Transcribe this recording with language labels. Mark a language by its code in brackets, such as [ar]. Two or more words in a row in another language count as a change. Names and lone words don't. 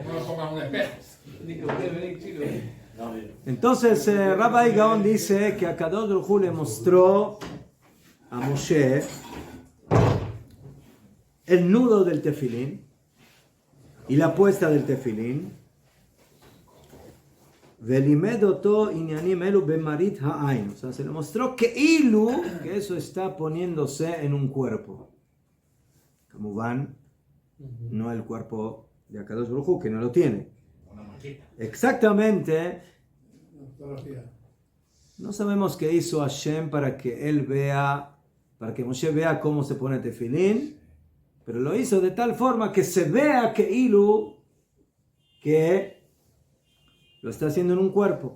[es] Como no pongas un espejo. Entonces, Rabbi Gaon dice que Akadosh Baruj Hu le mostró a Moshe el nudo del tefilín y la puesta del tefilín. [he] ולימדתו ענינים אלו במראית העין. [es] O sea, se le mostró que eso está poniéndose en un cuerpo. Como van, no el cuerpo de Akadosh Baruj Hu, que no lo tiene. Una maqueta. Exactamente. No sabemos qué hizo Hashem para que Moshe vea cómo se pone tefilín, pero lo hizo de tal forma que se vea que lo está haciendo en un cuerpo.